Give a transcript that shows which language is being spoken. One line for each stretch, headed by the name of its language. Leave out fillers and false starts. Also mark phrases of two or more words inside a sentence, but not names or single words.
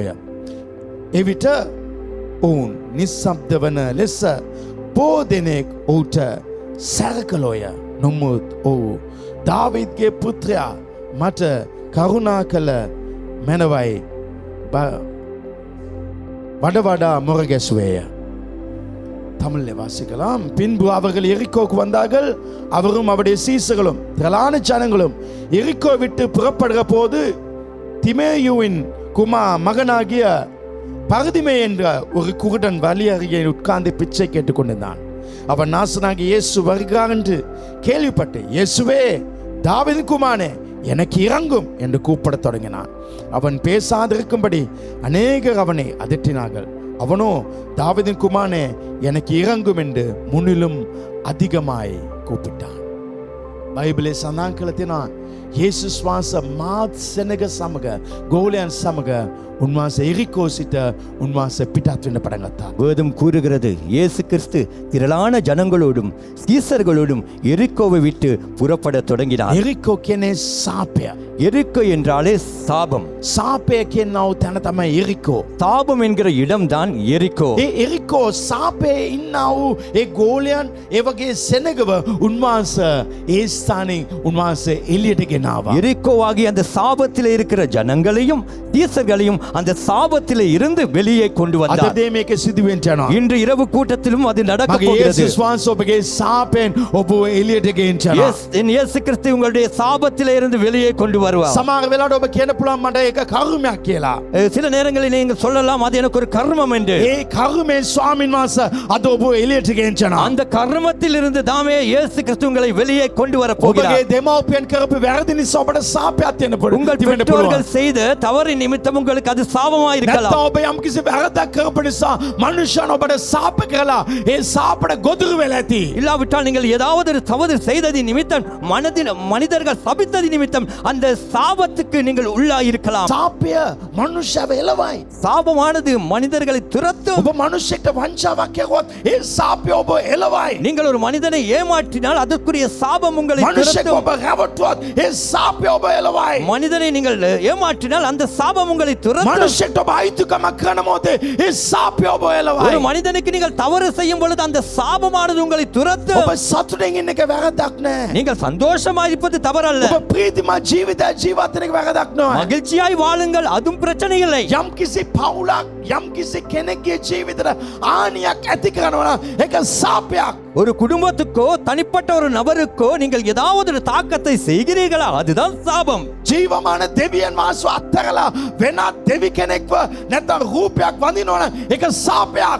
Sinhala: එවිට ඔවුන් නිස්සබ්ද වන ලෙස බොහෝ දෙනෙක් ඔහුට සැරකලෝය. නමුත් ඔහු දාවිද්ගේ පුත්‍රයා මට කරුණා කළ මැනවයි වඩා මොරගැසුවේය.
Tamil: தமிழில் வாசிக்கலாம். பின்பு அவர்கள் எரிக்கோக்கு வந்தார்கள். அவரும் அவருடைய சீசர்களும் திரளான ஜனங்களும் எரிக்கோ விட்டு புறப்படுகிற போது திமேயுவின் மகனாகிய பர்திமே என்ற ஒரு குருடன் வழி அருகே உட்கார்ந்து பிச்சை கேட்டுக் கொண்டிருந்தான். அவன் நாசனாகி இயேசு வருகிறார் என்று கேள்விப்பட்டு, இயேசுவே தாவீதின் குமாரனே எனக்கு இறங்கும் என்று கூப்பிடத் தொடங்கினான். அவன் பேசாதிருக்கும்படி அநேகர் அவனை அதட்டினார்கள். அவனோ தாவீதின் குமாரனே எனக்கு இறங்கும் என்று முன்னிலும் அதிகமாய் கூப்பிட்டான்.
Sinhala: බයිබලේ සඳහන් කරලා තියෙනවා යේසුස් වහන්සේ මාත් සෙනග සමග ගෝලයන් සමග උන්වහන්සේ එරිකෝ සිට උන්වහන්සේ පිටත් වෙන්න පටන් ගත්තා.
Tamil: வேதம் கூறுகிறது, இயேசு கிறிஸ்து திரளான ஜனங்களோடும் சீசர்களோடும் எரிக்கோவை விட்டு புறப்பட தொடங்கினார்.
Sinhala: එරිකෝ කියන්නේ සාපය.
Tamil: எரிக்கோ என்றாலே சாபம்.
Sinhala: සාපය කියනව තැන තමයි එරිකෝ.
Tamil: சாபம் என்கிற இடம்தான் எரிக்கோ.
Sinhala: ඒ එරිකෝ සාපයේ ඉන්නව ඒ ගෝලයන් ඒ වගේ සෙනගව උන්වහන්සේ ඒ ස්ථානෙන් උන්වහන්සේ එළියට ගෙනාවා.
Tamil: எரிக்கோவாகிய அந்த சாபத்திலே இருக்கிற ஜனங்களையும் தீசர்களையும் அந்த சாபத்திலே இருந்து வெளியே கொண்டு
Sinhala: අද
Tamil: வந்தார்.
Sinhala: දේ මේක සිදු වෙන්න යනවා.
Tamil: இன்று இரவு கூட்டத்திலும் அது நடக்க
Sinhala: මගේ
Tamil: போகிறது.
Sinhala: යේසුස් වහන්සේ ඔබගේ සාපෙන් ඔබ එළියට ගෙන්න යනවා.
Tamil: என் இயேசு கிறிஸ்து உங்களுடைய சாபத்திலே இருந்து வெளியே கொண்டு வருவார்.
Sinhala: සමහර වෙලාවට ඔබ කියන්න පුළුවන් මට ඒක කර්මයක් කියලා.
Tamil: சில நேரங்களில் நீங்கள் சொல்லலாம், அது எனக்கு ஒரு கர்மம் என்று.
Sinhala: ඒ කර්මේ ස්වාමීන් වහන්සේ අද ඔබ එළියට ගෙන්න යනවා.
Tamil: அந்த கர்மத்தில் இருந்து தாமே இயேசு கிறிஸ்து உங்களை வெளியே கொண்டு வர
Sinhala: ඔබගේ
Tamil: போகிறார்.
Sinhala: දෙමව්පියන් කරපු වැරදි නිසා ඔබට සාපයක් දෙන්න
Tamil: உங்கள்
Sinhala: පුළුවන්.
Tamil: பெற்றோர்கள் செய்த தவறின் நிமித்தம் உங்களுக்கு அது சாபமா இருக்கலாம்.
Sinhala: නැත්නම් ඔබ යම් කිසි වැරද්දක් කරපු නිසා මනුෂ්‍යයන් ඔබට සාප කරලා ඒ සාපට ගොදුරු වෙලා ඇති.
Tamil: இல்லாவிட்டால் நீங்கள் ஏதாவது ஒரு தவறு செய்ததின் நிமித்தம் மனிதர்கள் சபித்ததின் நிமித்தம் அந்த சாபத்துக்கு நீங்கள் உள்ளாயிருக்கலாம்.
Sinhala: සාපය මනුෂ්‍යව එළවයි.
Tamil: சாபமானது மனிதர்களை துரத்தும்.
Sinhala: ඔබ මනුෂ්‍යෙක්ට වංචාවක් කරුවොත් ඒ සාපය ඔබ එළවයි.
Tamil: நீங்கள் ஒரு மனிதனை ஏமாற்றினால் அதற்குரிய சாபம் உங்களை
Sinhala: මනුෂ්‍යෙක්
Tamil: துரத்தும்.
Sinhala: ඔබ රැවටුවොත් ඒ සාපය ඔබ එළවයි.
Tamil: மனிதனை நீங்கள் ஏமாற்றினால் அந்த சாபம் உங்களை துரத்தும்.
Sinhala: මනුෂ්‍යෙක්ට ඔබ අයිතිකමක් කරන මොහොතේ ඒ සාපය ඔබ
Tamil: ஒரு
Sinhala: එළවයි.
Tamil: மனிதனுக்கு நீங்கள் தவறு செய்யும் பொழுது அந்த சாபமானது உங்களை துரத்தும்.
Sinhala: ඔබ සතුටින් ඉන්න එක වැරද්දක් නෑ.
Tamil: நீங்கள் சந்தோஷமா இருப்பது தவறல்ல.
Sinhala: ඔබ ප්‍රීතිමත් ජීවිතයක් ජීවත් වෙන එක වැරද්දක් නෑ.
Tamil: மகிழ்ச்சியாய் வாழுங்கள், அதுவும் பிரச்சனை இல்லை.
Sinhala: යම් කිසි පවුලක් යම් කිසි කෙනෙක්ගේ ජීවිතයට හානියක් ඇති කරනවා නම් ඒක සාපයක්.
Tamil: ஒரு குடும்பத்துக்கோ தனிப்பட்ட ஒரு நபருக்கோ நீங்கள் ஏதாவது ஒரு தாக்கத்தை செய்கிறீர்களா, அதுதான் சாபம்.
Sinhala: ජීවමාන දෙවියන් වහන්සේ අත්හැරලා වෙනත් දෙවි කෙනෙක්ව නැත්නම් රූපයක් වඳිනවා නම් ඒක සාපයක්.